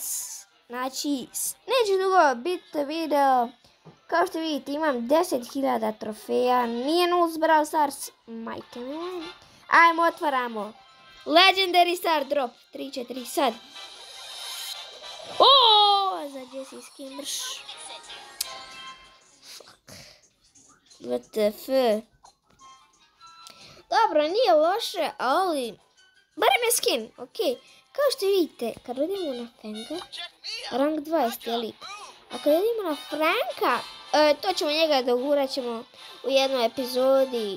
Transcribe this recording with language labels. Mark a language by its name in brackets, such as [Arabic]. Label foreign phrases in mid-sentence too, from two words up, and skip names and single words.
[Croatian] Znači, neće dugo biti video. Kao što vidite, imam 10.000 trofeja. Nije nul s Brawl Stars. Majke mi. Ajmo, otvaramo. [English] Legendary Star Drop. [Croatian] 3-4, sad. Oooo, za Jessie skin mrš. [English] Fuck. WTF. [Croatian] Dobro, nije loše, ali barem je skin, ok. Kao što vidite, kad odemo na Fanga, rank 20 je lik. A kad odemo na Franka, to ćemo njega dogurat ćemo u jednoj epizodi.